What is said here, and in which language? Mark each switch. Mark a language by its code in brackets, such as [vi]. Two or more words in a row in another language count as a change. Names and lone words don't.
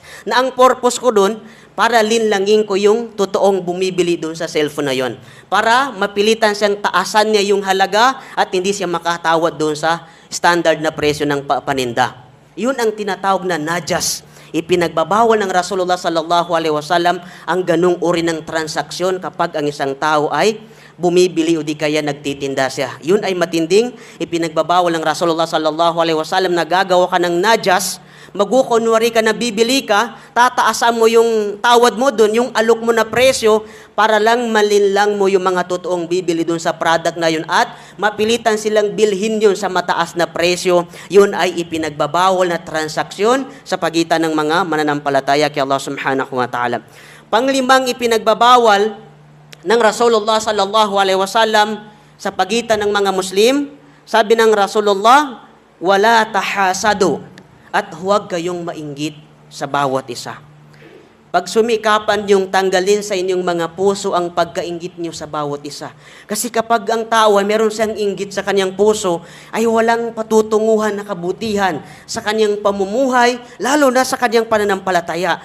[tl] Na ang purpose ko dun, para linlangin ko yung totoong bumibili dun sa cellphone na yon. Para mapilitan siyang taasan niya yung halaga at hindi siya makatawad dun sa standard na presyo ng paninda. Yun ang tinatawag na najas. Ipinagbabawal ng Rasulullah [ar] صلى الله عليه وسلم [tl] ang ganung uri ng transaksyon kapag ang isang tao ay bumibili o di kaya nagtitinda siya. Yun ay matinding ipinagbabawal ng Rasulullah [ar] صلى الله عليه وسلم [tl] na gagawa ka ng najas, magkukunwari ka na bibili ka, tataasan mo yung tawad mo dun, yung alok mo na presyo, para lang malinlang mo yung mga totoong bibili dun sa product na yun at mapilitan silang bilhin yun sa mataas na presyo. Yun ay ipinagbabawal na transaksyon sa pagitan ng mga mananampalataya kay Allah [ar] سبحانه وتعالى. [tl] Panglimang ipinagbabawal ng Rasulullah [ar] صلى الله عليه وسلم [tl] sa pagitan ng mga Muslim, sabi ng Rasulullah, [ar] ولا تحاسدوا, [tl] at huwag kayong mainggit sa bawat isa. Pag sumikapan yung tanggalin sa inyong mga puso ang pagkainggit niyo sa bawat isa. Kasi kapag ang tao ay meron siyang inggit sa kanyang puso, ay walang patutunguhan na kabutihan sa kanyang pamumuhay, lalo na sa kanyang pananampalataya.